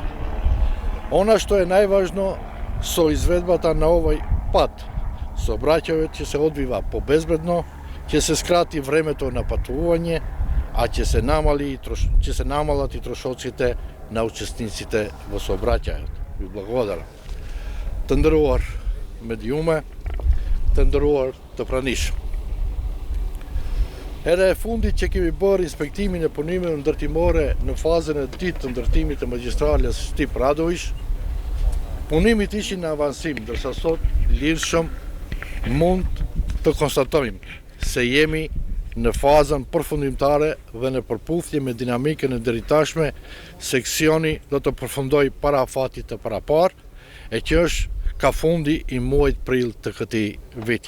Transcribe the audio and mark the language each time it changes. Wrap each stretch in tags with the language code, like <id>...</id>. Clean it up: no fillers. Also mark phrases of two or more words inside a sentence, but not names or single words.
<mk>Она што е најважно со изведбата на овој пат, сообраќајот ќе се одвива побезбедно, ќе се скрати времето на патување, а ќе се намалат и трошоците на учесниците во сообраќајот. Ви благодарам.</mk> <sq>Të nderuar mediume, të nderuar të pranishëm. Era e fundit që kemi bërë inspektimin e punimeve ndërtimore në fazën e dytë të ndërtimit të magjistrales Штип Радовиш, punimit ishin në avansim, ndërsa sot lirshëm mund të konstatojmë se jemi në fazën përfundimtare dhe në përputhje me dinamikën e deritashme, seksioni do të përfundoj para afatit të parapar, e që është ka fundi i muajit prill të këtij viti.</sq>